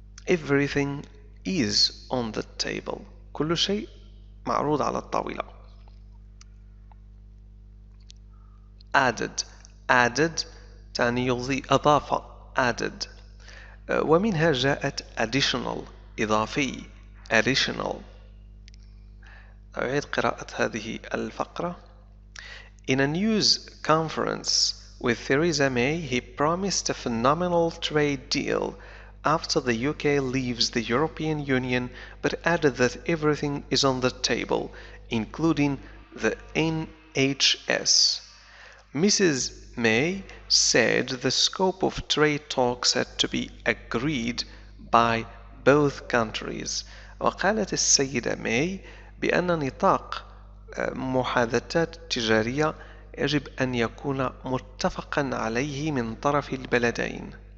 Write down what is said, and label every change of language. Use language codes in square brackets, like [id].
[en] Everything is on the table، [ar] كل شيء معروض على الطاولة. added تعني يضيف، أضاف added. ومنها جاءت additional إضافي additional. أعيد قراءة هذه الفقرة. [en] In a news conference with Theresa May, he promised a phenomenal trade deal after the UK leaves the European Union, but added that everything is on the table, including the NHS. Mrs. May said the scope of trade talks had to be agreed by both countries. [ar] وقالت السيدة ماي بأن نطاق محادثات تجارية يجب أن يكون متفقا عليه من طرف البلدين.